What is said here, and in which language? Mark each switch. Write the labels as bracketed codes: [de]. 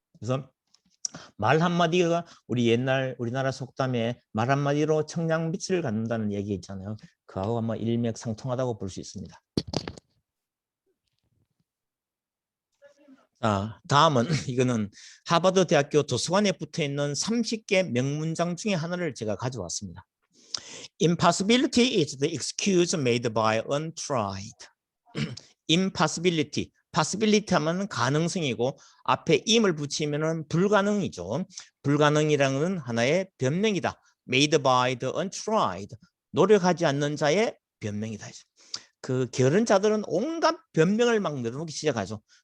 [ko] 그래서 말 한마디가 우리 옛날 우리나라 속담에 말 한마디로 청량빛을 갖는다는 얘기 있잖아요. 그하고 아마 일맥상통하다고 볼 수 있습니다. 자, 다음은 이거는 하버드 대학교 도서관에 붙어 있는 30개 명문장 중에 하나를 제가 가져왔습니다. [en] Impossibility is the excuse made by untried. [ko] Impossibility, possibility 하면 가능성이고 앞에 im을 붙이면 불가능이죠. 불가능이라는 하나의 변명이다. [en] Made by the untried. [ko] 노력하지 않는 자의 변명이다. 그 게으른 자들은 온갖 변명을 막 늘어놓기 시작하죠.